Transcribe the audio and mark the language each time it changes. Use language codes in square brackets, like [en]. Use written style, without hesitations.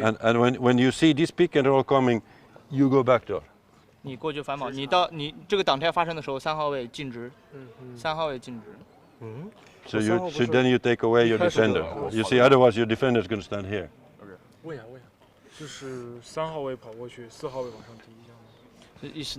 [en] And when you see this pick and roll coming, you go back door. [zh] 你过去反跑，你这个挡拆发生的时候，3号位静直。 3号位静直。 [en] So then you take away your defender. You see, otherwise your defender is going to stand here. [zh] 问一下，就是3号位跑过去，4号位往上提一下吗？